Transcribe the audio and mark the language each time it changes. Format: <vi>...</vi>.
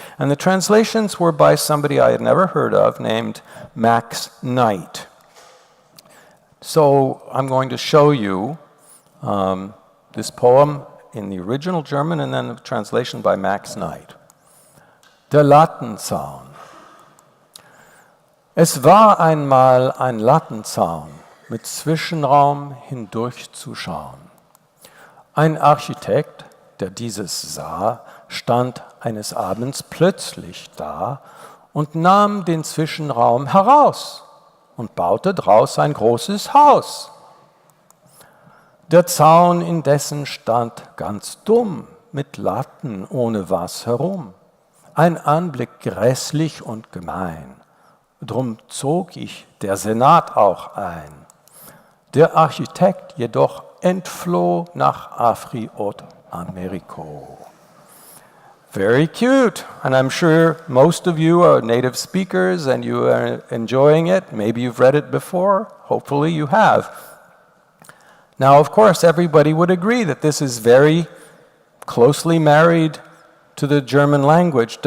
<en>And the translations were by somebody I had never heard of named Max Knight. So I'm going to show you this poem in the original German and then the translation by Max Knight.</en> <de>Der Lattenzaun. Es war einmal ein Lattenzaun, mit Zwischenraum hindurchzuschauen. Ein Architekt, der dieses sah, stand eines Abends plötzlich da und nahm den Zwischenraum heraus und baute draus ein großes Haus. Der Zaun indessen stand ganz dumm, mit Latten ohne was herum. Ein Anblick grässlich und gemein. Drum zog ich der Senat auch ein. Der Architekt jedoch entfloh nach Afri und Ameriko.</de> <en>Very cute, and I'm sure most of you are native speakers and you are enjoying it. Maybe you've read it before, hopefully you have. Now, of course, everybody would agree that this is very closely married to the German language.</en>